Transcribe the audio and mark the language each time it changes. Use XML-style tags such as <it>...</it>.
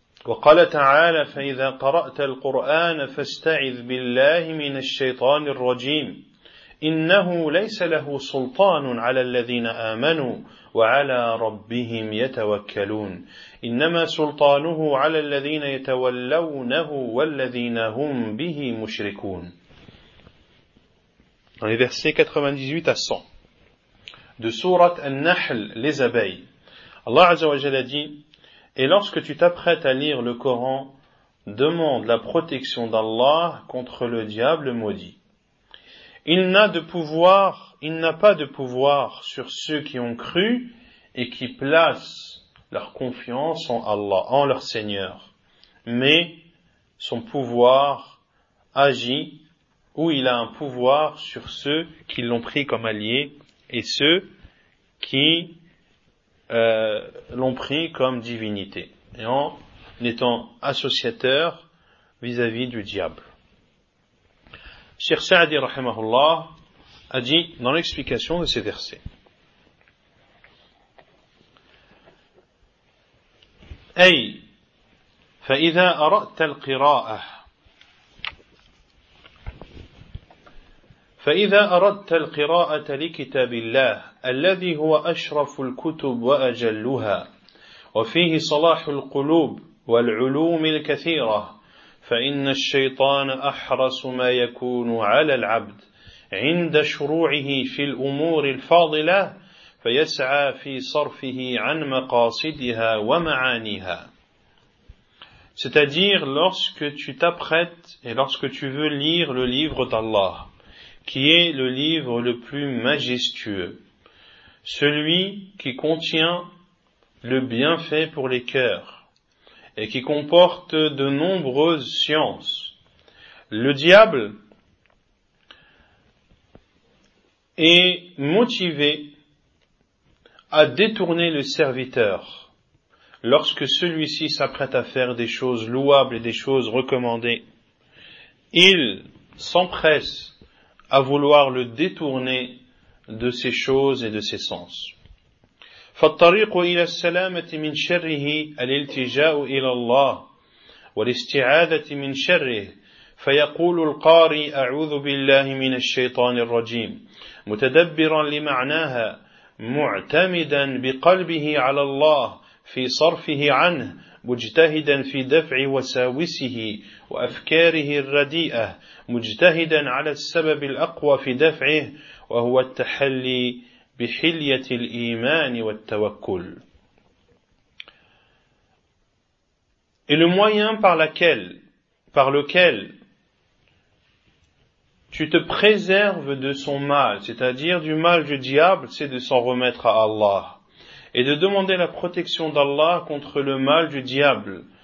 <ar>وقال تعالى فإذا قرأت القرآن فاستعذ بالله من الشيطان الرجيم إنه ليس له سلطان على الذين آمنوا وعلى ربهم يتوكلون إنما سلطانه على الذين يتولونه والذين هم به مشركون.</ar> <fr>Dans les versets 98 à 100 de sourate An-Nahl, les abeilles, Allah Azza wa Jalla dit: et lorsque tu t'apprêtes à lire le Coran, demande la protection d'Allah contre le diable maudit. Il n'a pas de pouvoir sur ceux qui ont cru et qui placent leur confiance en Allah, en leur Seigneur. Mais son pouvoir agit, ou il a un pouvoir sur ceux qui l'ont pris comme allié et ceux qui l'ont pris comme divinité, et en étant associateur vis-à-vis du diable. Cheikh Saadi rahimahullah a dit dans l'explication de ces versets:</fr> <ar>Ay fa idha ara'ta al-qira'ah فإذا أردت القراءة لكتاب الله الذي هو أشرف الكتب وأجلها وفيه صلاح القلوب والعلوم الكثيرة فإن الشيطان أحرص ما يكون على العبد عند شروعه في الأمور الفاضلة فيسعى في صرفه عن مقاصدها ومعانيها.</ar> <fr>C'est-à-dire lorsque tu t'apprêtes et lorsque tu veux lire le livre d'Allah, qui est le livre le plus majestueux, celui qui contient le bienfait pour les cœurs et qui comporte de nombreuses sciences. Le diable est motivé à détourner le serviteur lorsque celui-ci s'apprête à faire des choses louables et des choses recommandées. Il s'empresse à vouloir le détourner de ses choses et de ses sens.</fr> <ar>فالطريق إلى السلامة من شره الالتجاء إلى الله والاستعاذة من شره فيقول القارئ أعوذ بالله من الشيطان الرجيم متدبرا لمعناها معتمدا بقلبه على الله في صرفه عنه مجتهدا في دفع وساوسه وأفكاره الرديئة مجتهدا على السبب الأقوى في دفعه وهو التحلي بحلية الإيمان والتوكل.</ar> <fr>Et le moyen par lequel tu te préserves de son mal, c'est-à-dire du mal du diable, c'est de s'en remettre à Allah. Et de demander la protection d'Allah contre le mal du diable.</fr>